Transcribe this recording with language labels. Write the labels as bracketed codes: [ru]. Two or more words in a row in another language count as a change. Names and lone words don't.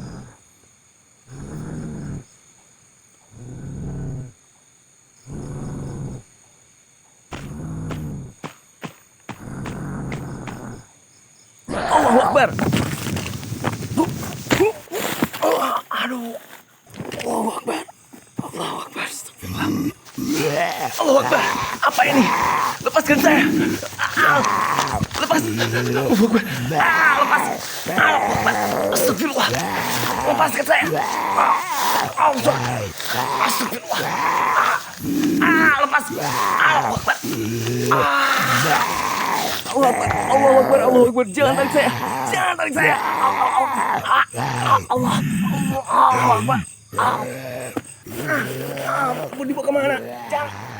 [ar] الله أكبر. [id] Aduh. [ar] الله أكبر. الله أكبر. أستغفر الله. الله أكبر. [id] Apa ini? Lepaskan saya. Lepas. [ar] الله أكبر. Lepas. الله أكبر. Astagfirullah. [id] Lepaskan saya. Astagfirullah. Lepas. [ar] الله أكبر. الله أكبر، الله أكبر، الله أكبر. [id] Jangan tarik saya. Jangan tarik saya. [ar] Allah. الله أكبر. [id] Mau dibawa kemana? Jangan.